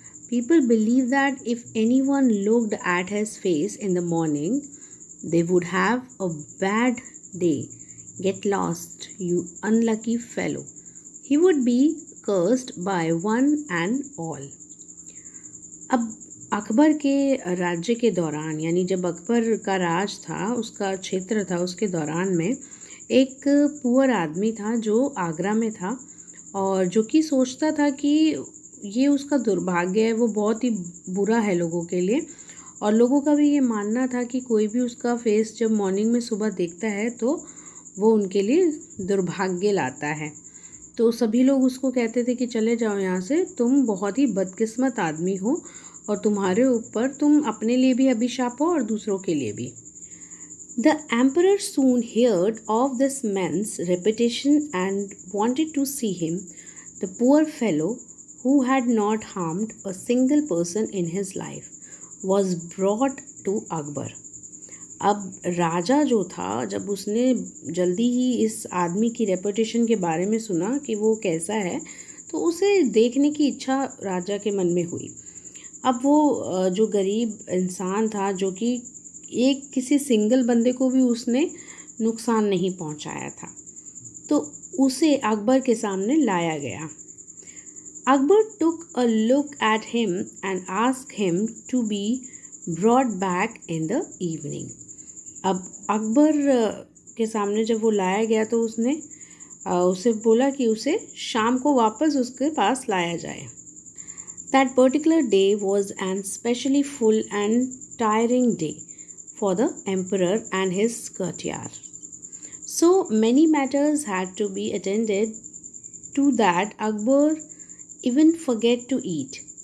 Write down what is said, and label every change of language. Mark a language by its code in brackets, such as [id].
[en] People believed that if anyone looked at his face in the morning, they would have a bad day. Get lost, you unlucky fellow. He would be cursed by one and all. [hi] अब अकबर के राज्य के दौरान यानी जब अकबर का राज था, उसका क्षेत्र था, उसके दौरान में एक पुअर आदमी था जो आगरा में था और जो कि सोचता था कि ये उसका दुर्भाग्य है, वो बहुत ही बुरा है लोगों के लिए। और लोगों का भी ये मानना था कि कोई भी उसका फेस जब मॉर्निंग में सुबह देखता है तो वो उनके लिए दुर्भाग्य लाता है। तो सभी लोग उसको कहते थे कि चले जाओ यहाँ से, तुम बहुत ही बदकिस्मत आदमी हो और तुम्हारे ऊपर तुम अपने लिए भी अभिशाप हो और दूसरों के लिए भी। [en] The emperor soon heard of this man's reputation and wanted to see him. The poor fellow, who had not harmed a single person in his life, was brought to Akbar. [hi] अब राजा जो था, जब उसने जल्दी ही इस आदमी की रेपुटेशन के बारे में सुना कि वो कैसा है, तो उसे देखने की इच्छा राजा के मन में हुई। अब वो जो गरीब इंसान था, जो कि एक किसी सिंगल बंदे को भी उसने नुकसान नहीं पहुंचाया था, तो उसे अकबर के सामने लाया गया। [en] Akbar took a look at him and asked him to be brought back in the evening. [hi] अब अकबर के सामने जब वो लाया गया तो उसने उसे बोला कि उसे शाम को वापस उसके पास लाया जाए। [en] That particular day was an especially full and tiring day for the emperor and his courtier. So many matters had to be attended to that Akbar even forget to eat.